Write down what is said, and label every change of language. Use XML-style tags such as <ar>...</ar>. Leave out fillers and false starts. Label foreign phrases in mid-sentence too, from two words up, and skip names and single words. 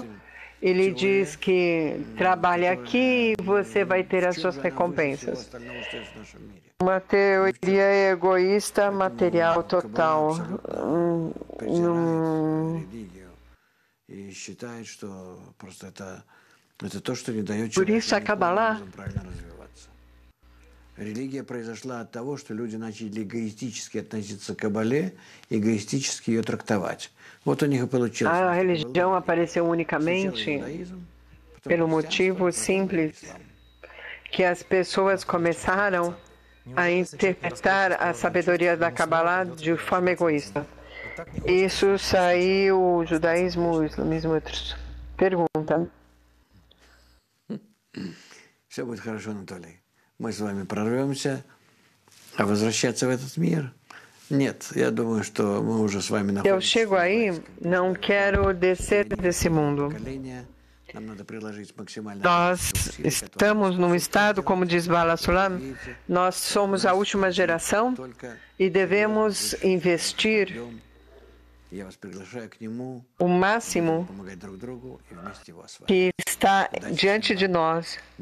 <pt>Ele diz que trabalha aqui e você vai ter as suas recompensas. Uma teoria egoísta material total. Por isso a Kabbalah</pt> <ru>Религия произошла от того, что люди начали эгоистически относиться к Кабале, эгоистически ее трактовать. Вот у них и получилось.</ru> <pt>A religião apareceu unicamente pelo motivo simples que as pessoas começaram a interpretar a sabedoria da Kabbalah de forma egoísta. Isso saiu o judaísmo, o islamismo e outros. Pergunta.</pt> <ru>Все будет хорошо, Анатолий. мы с вами прорвемся, а возвращаться в этот мир? Нет, я думаю, что мы уже с вами</ru> <pt>Eu chego aí, não quero descer desse mundo. Nós estamos num estado, como diz Bala Sulam, nós somos a última geração e devemos investir o máximo que está diante de nós.</pt>